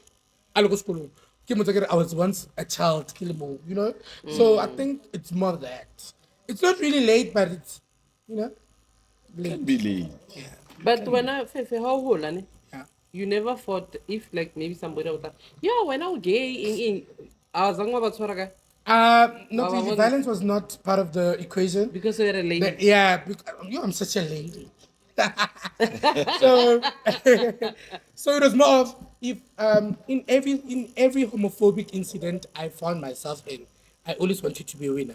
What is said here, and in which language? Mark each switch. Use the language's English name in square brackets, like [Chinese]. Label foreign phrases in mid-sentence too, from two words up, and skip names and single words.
[English] I was once a child, So I think it's more that. It's not really late, but it's, can be late. But when I Fefe, how old ne? Yeah. You never thought if like maybe somebody was like, yeah, when I was gay in I was [Tswana] angwa batshwara ka [English] Not Wow, really. what- Violence was not part of the equation. because you're a lady. Yeah, I'm such a lady. so, so it was more of if in every homophobic incident I found myself in, I always wanted to be a winner.